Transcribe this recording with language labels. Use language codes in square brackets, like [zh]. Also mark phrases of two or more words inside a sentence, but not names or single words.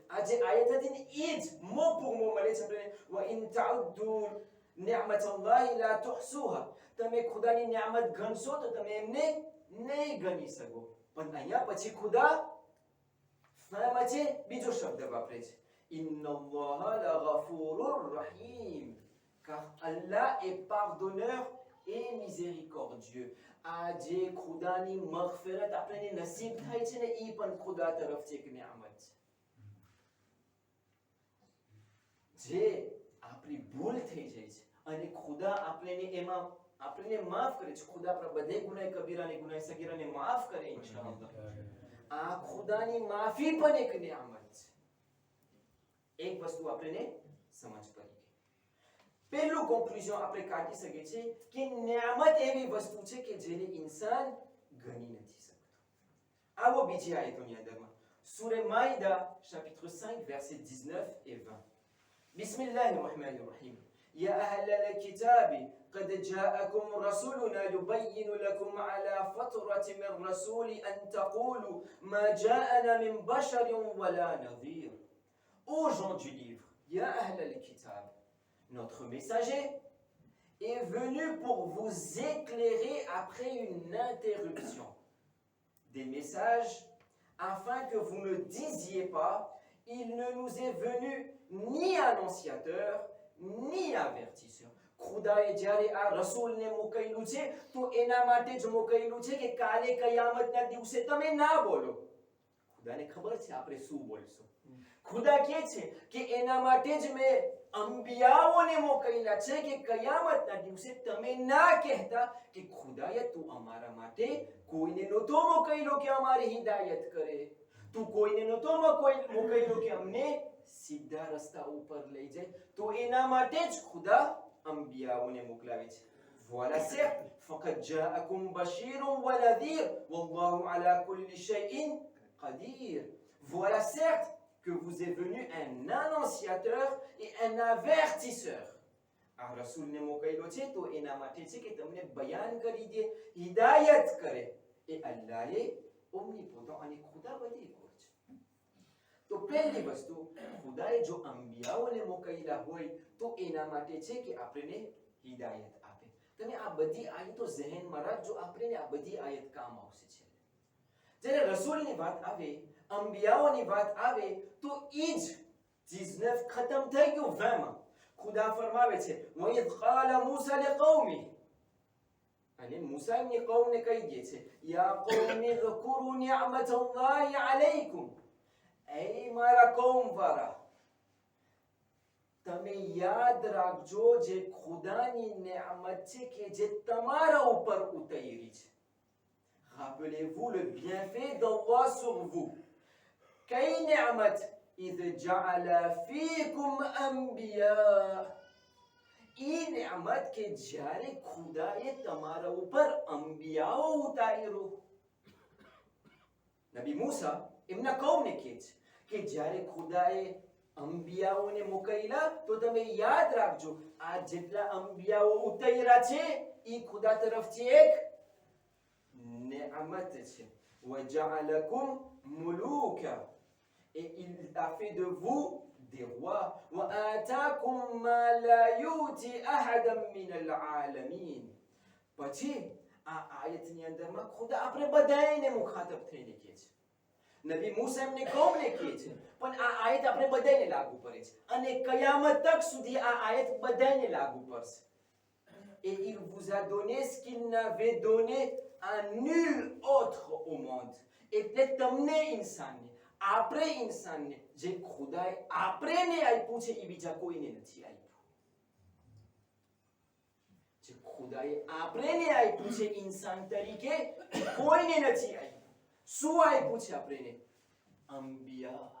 [gu] આ જે આયત હતી ને એ જ મો પૂર મો મળે છે આપણને [ar] وإن تعدوا نعمة الله لا تحصوها. [gu] તમે ખુદાની નિયામત ગણશો તો તમે એમને નહીં ગણી શકો. પણ અહીંયા પછી ખુદા ફરમાય છે બીજો શબ્દ વાપરે છે [ar] إن الله لغفور رحيم. [fr] car Allah est pardonneur et miséricordieux. [gu] આજે ખુદાની મગફિરત આપણને નસીબ થાય છે ને ઈ પણ ખુદા તરફથી એક નિયામત છે. જે આપણી ભૂલ થઈ જાય છે અને ખુદા આપણને એમાં આપણને માફ કરે છે. ખુદા આપણા બધે ગુનાહ કબીરા અને ગુનાહ સગીરાને માફ કરે ઇન્શાઅલ્લાહ. આ ખુદાની માફી પણ એક નિયામત છે. એક વસ્તુ આપણને સમજ પડી. પહેલું કન્ક્લુઝન આપણે કાઢી શકીએ છીએ કે નિયામત એવી વસ્તુ છે કે જેને ઇન્સાન ગણી નથી શકતો. આવો બીજી આયતોની અંદરમાં સૂરે માઇદા [fr] chapitre 5 verset 19 et 20. [ar] بسم الله الرحمن الرحيم. يا أهل الكتاب قد جاءكم رسولنا يبين لكم على فترة من رسول أن تقولوا ما جاءنا من بشر ولا نذير. [fr] Ô gens du livre, [ar] يا أهل الكتاب, [fr] notre messager est venu pour vous éclairer après une interruption des messages afin que vous ne disiez pas il ne nous est venu ni annonciateur ni avertisseur. [gu] ખુદાએ જ્યારે આ રસૂલને મોકલ્યું છે તો એના માટે જ મોકલ્યું છે કે કાલે કયામતના દિવસે તમે ના બોલો. ખુદાને ખબર છે આપણે શું બોલશું. ખુદા કહે છે કે એના માટે જ મેં અંબિયાઓને મોકલ્યા છે કે કયામતના દિવસે તમે ના કહેતા કે ખુદાએ તું અમારા માટે કોઈને નહોતો મોકલ્યો કે અમારી હિદાયત કરે. તું કોઈને નહોતો મોકલ્યો કે અમને સીધા રસ્તા ઉપર લઈ જાય. તો એના માટે જ ખુદા અંબિયાઓને મોકલાવે છે. [fr] voilà certes [ar] فقد جاءكم بشير ونذير والله على كل شيء قدير. [fr] voilà certes que vous est venu un annonciateur et un avertisseur. [gu] આ રસૂલને મોકલ્યો છે તો એના માટે છે કે તમને બયાન કરી દે, હિદાયત કરે. એ અલ્લાહે ઓમનીપોટન્ટ અને ખુદા બધી કોર છે. તો પહેલી વસ્તુ ખુદાએ જો અંબિયાઓને મોકલ્યા હોય તો એના માટે છે કે આપણને હિદાયત આપે. તમે આ બધી આયતો ઝહેનમાં રાખજો, આપણને આ બધી આયત કામ આવશે છે. જ્યારે રસૂલની વાત આવે, અંબિયાઓની વાત આવે તો ઈ જ 19 ખતમ થઈ ગયું 20 માં. ખુદા ફરમાવે છે [ar] وَإِذْ قَالَ مُوسَى لِقَوْمِهِ. [gu] અને મૂસા એમની કૌમને કહી દે છે યા [ar] قَوْمِ اذْكُرُوا نِعْمَةَ اللَّهِ عَلَيْكُمْ. [gu] એ મારા કૌમ વાળા તમે યાદ રાખજો જે ખુદાની નિયામત છે કે જે તમારા ઉપર ઉતરી છે. [fr] Rappelez-vous le bienfait d'Allah sur vous. [ar] Quelle ni'mat إذ جعل فيكم أنبياء. [gu] ઈ નિયામત કે જ્યારે ખુદાએ તમારા ઉપર અંબિયાઓ ઉતાર્યો. નબી મૂસા એમના કૌમને કહે છે કે જ્યારે ખુદાએ અંબિયાઓને મોકલ્યા તો તમે યાદ રાખજો આ જેટલા અંબિયાઓ ઉતાર્યા છે ઈ ખુદા તરફથી એક નિયામત છે. [ar] وَجَعَلَكُمْ مُلُوكًا. [fr] Et il a fait de vous des rois. [ar] وَآتَاكُمْ مَا لَا يُؤْتِي أَحَدًا مِنَ الْعَالَمِينَ. [gu] પછી આ આયતની અંદરમાં ખુદા આપણે બધાને મુખાતબ થઈને કહે છે નબી મૂસા એમને કોમને કહે છે, પણ આ આયત આપણે બધાને લાગુ પડે છે અને કયામત તક સુધી આ આયત બધાને લાગુ પડશે. [fr] Et il vous a donné ce qu'il n'avait donné à nul autre au monde. [gu] એટલે તમને ઇન્સાનને, આપણે ઇન્સાનને જે ખુદાએ આપણેને આપ્યું છે એ બીજા કોઈને નથી આપ્યું. જે ખુદાએ આપણેને આપ્યું છે ઇન્સાન તરીકે કોઈને નથી આપ્યું. શું આપ્યું છે આપણેને? અંબિયા.